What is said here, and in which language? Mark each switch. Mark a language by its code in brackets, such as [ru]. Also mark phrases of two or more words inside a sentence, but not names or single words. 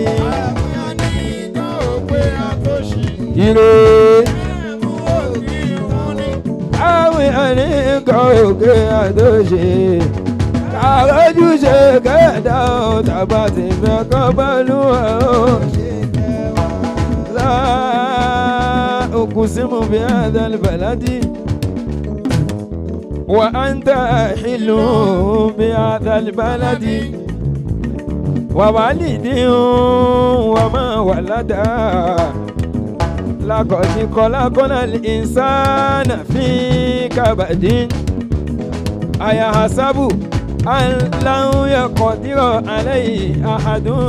[yo] ire àwọn ẹni kan òkè àdóṣe. àròjù ṣe kẹ́ẹ̀dá o tàbá ti fẹ́ kọ́ bọ́ọ̀lù o. [ar] لا أقسم بهذا البلد وأنت حل بهذا البلد ووالد وما ولد لقد خلقنا الإنسان في كبد أيحسب أن لن يقدر عليه أحد